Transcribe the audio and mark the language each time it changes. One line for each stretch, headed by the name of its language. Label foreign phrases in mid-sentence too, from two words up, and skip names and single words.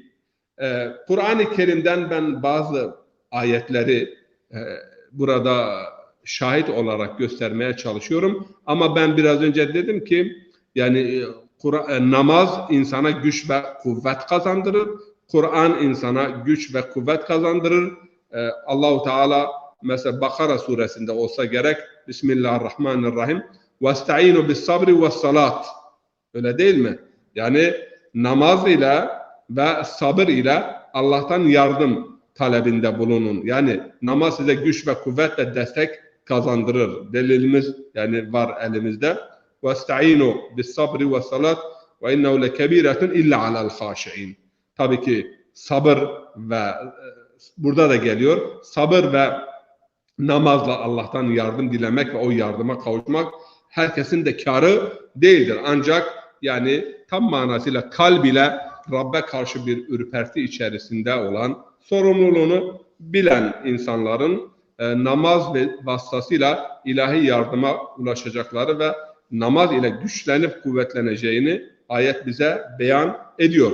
Turkish: Kur'an-ı Kerim'den ben bazı ayetleri burada şahit olarak göstermeye çalışıyorum. Ama ben biraz önce dedim ki, yani namaz insana güç ve kuvvet kazandırır. Kur'an insana güç ve kuvvet kazandırır. Allah-u Teala mesela Bakara suresinde olsa gerek,
Arabic: بسم الله الرحمن الرحيم. وَاسْتَعِينُوا بِالصَّبْرِ وَالصَّلَاةِ.
Turkish: Öyle değil mi? Yani namaz ile ve sabır ile Allah'tan yardım talebinde bulunun. Yani namaz size güç ve kuvvet ve destek kazandırır. Delilimiz yani var elimizde.
Arabic: وَاسْتَعِينُوا بِالصَّبْرِ وَالصَّلَاةِ وَاِنَّهُ لَكَب۪يرَةٌ اِلَّا عَلَى الْخَاشِعِينَ.
Turkish: Tabii ki sabır ve burada da geliyor. Sabır ve namazla Allah'tan yardım dilemek ve o yardıma kavuşmak herkesin de kârı değildir. Ancak yani tam manasıyla kalb ile Rabbe karşı bir ürperti içerisinde olan, sorumluluğunu bilen insanların namaz ve vasıtasıyla ilahi yardıma ulaşacakları ve namaz ile güçlenip kuvvetleneceğini ayet bize beyan ediyor.